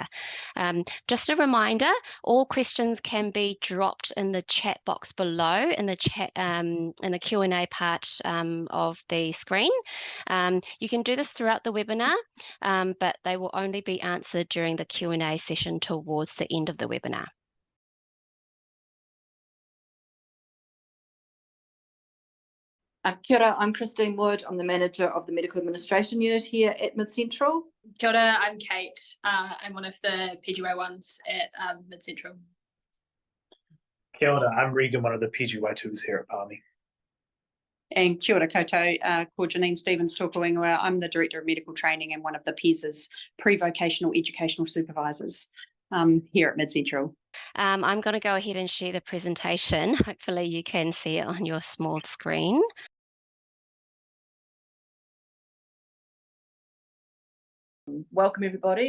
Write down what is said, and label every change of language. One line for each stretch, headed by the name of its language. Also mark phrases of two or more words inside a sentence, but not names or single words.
English: Just a reminder, all questions can be dropped in the chat box below in the chat in the Q&A part of the screen. You can do this throughout the webinar, but they will only be answered during the Q&A session towards the end of the webinar.
Māori: Kia ora,
English: I'm Christine Wood. I'm the manager of the medical administration unit here at Mid Central.
Māori: Kia ora,
English: I'm Kate. I'm one of the PGY1s at Mid Central.
Māori: Kia ora,
English: I'm Regan, one of the PGY2s here at Palmy.
Māori: And kia ora koutou, ko Janine Stevens tōku ingoa.
English: I'm the Director of Medical Training and one of the PES's pre-vocational educational supervisors here at Mid Central. I'm going to go ahead and share the presentation. Hopefully you can see it on your small screen. Welcome everybody.